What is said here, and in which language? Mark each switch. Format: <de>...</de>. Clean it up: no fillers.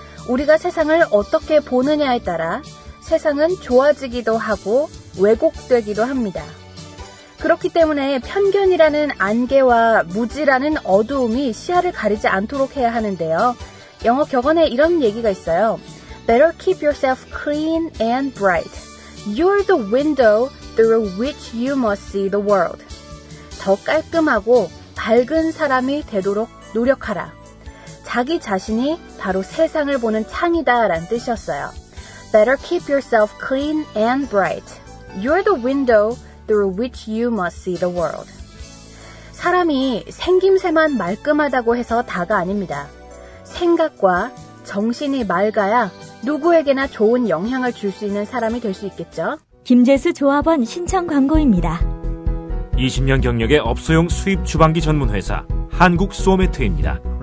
<ko>우리가 세상을 어떻게 보느냐에 따라 세상은 좋아지기도 하고 왜곡되기도 합니다. 그렇기 때문에 편견이라는 안개와 무지라는 어두움이 시야를 가리지 않도록 해야 하는데요. 영어 격언에 이런 얘기가 있어요.</ko> <en>Better keep yourself clean and bright. You're the window through which you must see the world.</en> <ko>더 깔끔하고 밝은 사람이 되도록 노력하라. 자기 자신이 바로 세상을 보는 창이다 라는 뜻이었어요.</ko> <en>Better keep yourself clean and bright. You're the window through which you must see the world.</en> <ko>사람이 생김새만 말끔하다고 해서 다가 아닙니다. 생각과 정신이 맑아야 누구에게나 좋은 영향을 줄 수 있는 사람이 될 수 있겠죠. 김재수 조합원 신청 광고입니다. 20년 경력의 업소용 수입 주방기 전문 회사 한국 소매트입니다.</ko>